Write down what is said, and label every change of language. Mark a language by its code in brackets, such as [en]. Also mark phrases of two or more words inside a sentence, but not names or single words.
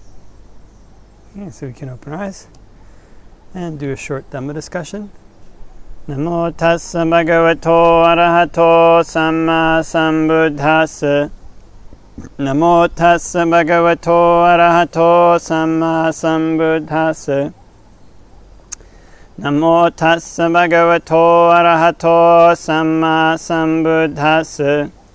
[en] Okay, so we can open our eyes and do a short Dhamma discussion. [pi] Namo tassa bhagavato arahato samma sambuddhassa. Namo tassa bhagavato arahato samma sambuddhassa. Namo tassa bhagavato arahato samma sambuddhassa.